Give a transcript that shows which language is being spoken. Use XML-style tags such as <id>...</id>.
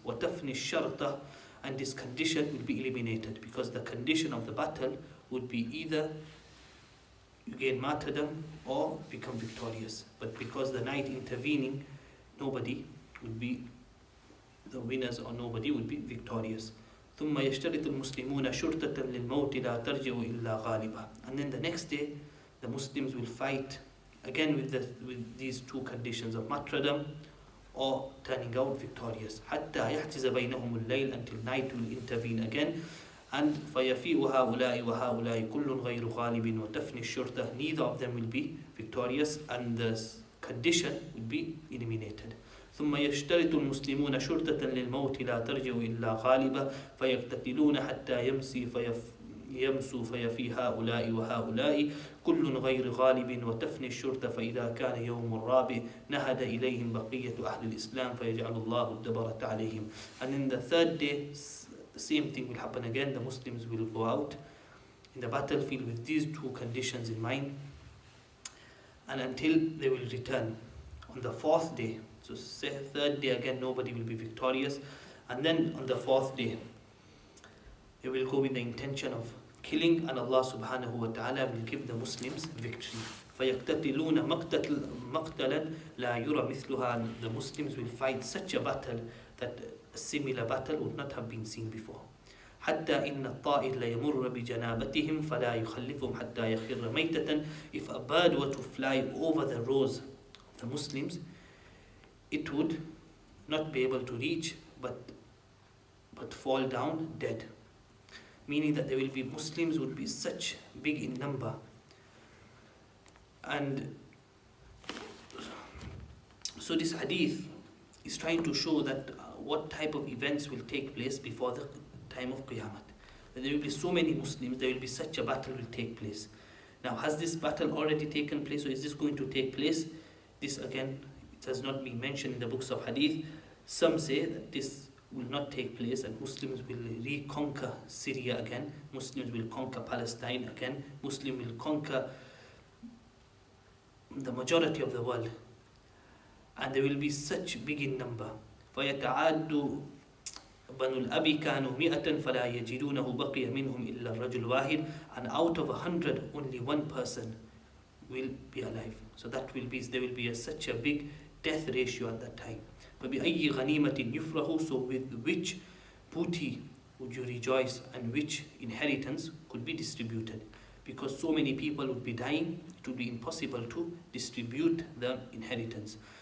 <ar>وَتَفْنِ الشَّرْطَ,</ar> <en>and this condition will be eliminated, because the condition of the battle would be either you gain martyrdom or become victorious. But because the night intervening, nobody would be the winners, or nobody would be victorious.</en> <ar>ثم يشترط المسلمون شرطة للموت لا ترجع إلا غالبا.</ar> <en>And then the next day, the Muslims will fight again with these two conditions of martyrdom or turning out victorious.</en> <ar>حتى يحجز بينهم الليل,</ar> <en>until night will intervene again. And</en> <ar>فيفيء هؤلاء وهؤلاء كل غير غالب وتفني الشرطة,</ar> <en>neither of them will be victorious, and the condition will be eliminated.</en> <ar>ثم يشترط المسلمون شرطة للموت لا ترجع إلا غالبا فيقتتلون حتى يمسوا فيفي هؤلاء وهؤلاء كل غير غالب وتفني الشرطة فإذا كان يوم الرابع نهد إليهم بقية أهل الإسلام فيجعل الله الدبرة عليهم.</ar> <en>And in the third day, the same thing will happen again. The Muslims will go out in the battlefield with these two conditions in mind, and until they will return on the fourth day. So say third day again, nobody will be victorious, and then on the fourth day they will go with the intention of killing, and Allah subhanahu wa ta'ala will give the Muslims victory.</en> <ar>فَيَقْتَتِلُونَ مَقْتَلًا لَا يُرَى مِثْلُهَا,</ar> <en>and the Muslims will fight such a battle that a similar battle would not have been seen before.</en> <ar>حتى إن الطائر ليمر بجنابتهم فلا يخلفهم حتى يخر ميتة.</ar> <en>If a bird were to fly over the rows of the Muslims, it would not be able to reach, but fall down dead. Meaning that there will be Muslims would be such big in number. And so this hadith is trying to show that what type of events will take place before the time of Qiyamah. There will be so many Muslims, there will be such a battle will take place. Now, has this battle already taken place, or is this going to take place? This again, it has not been mentioned in the books of hadith. Some say that this will not take place, and Muslims will reconquer Syria again, Muslims will conquer Palestine again, Muslims will conquer the majority of the world, and there will be such big in number.</en> <ar>فَيَتَعَادُ بَنُو الْأَبِ كَانُوا مِئَةً فَلَا يَجِدُونَهُ بَقِيَ مِنْهُمْ إِلَّا الرَّجُلُ الْوَاحِدُ,</ar> <en>and out of 100, only one person will be alive. So that will be, there will be such a big death ratio at that time.</en> <ar>فَبِأَيِّ غَنِيمَةٍ يُفْرَحُ,</ar> <en>so with which booty would you rejoice, and which inheritance could be distributed? Because so many people would be dying, it would be impossible to distribute the inheritance.</en>